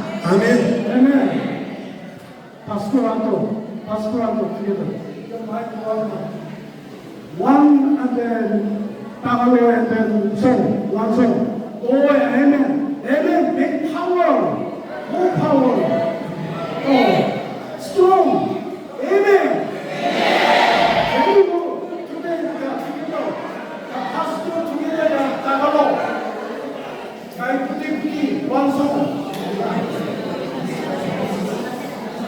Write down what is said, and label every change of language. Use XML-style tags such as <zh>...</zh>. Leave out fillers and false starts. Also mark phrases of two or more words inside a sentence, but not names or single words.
<ko>아멘.</ko> <en>Amen. Pastor Anto, together. One and then Tagalo and then song, one song. Oh, amen. Amen. Big power. More power. Oh, strong. Amen. Very good. Today, together. Pastor together, Tagalo. Kay Puti, one song.</en>